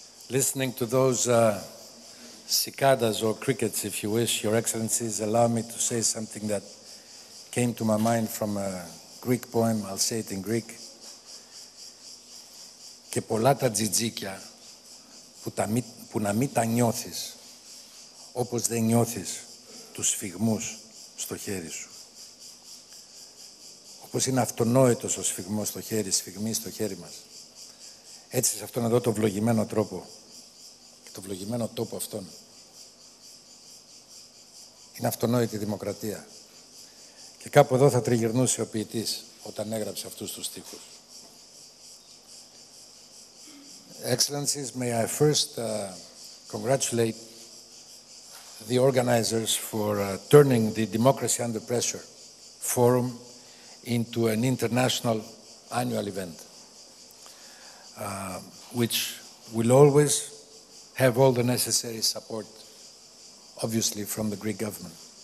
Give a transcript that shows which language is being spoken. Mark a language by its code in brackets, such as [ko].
[en] Listening to those cicadas or crickets, if you wish, Your Excellencies, allow me to say something that came to my mind from a Greek poem. I'll say it in Greek. [el] Και πολλά τα τζιτζίκια που να μην τα νιώθεις, όπως δεν νιώθεις τους σφιγμούς στο χέρι σου. Όπως είναι αυτονόητος ο σφιγμός στο χέρι, σφιγμή στο χέρι μας. Έτσι σε αυτόν εδώ το βλογημένο τρόπο και το βλογημένο τόπο αυτόν. Είναι αυτονόητη η δημοκρατία. Και κάπου εδώ θα τριγυρνούσε ο ποιητής όταν έγραψε αυτούς τους στίχους. [en] Excellencies, may I first congratulate the organizers for turning the Democracy Under Pressure Forum into an international annual event, which will always have all the necessary support, obviously, from the Greek government.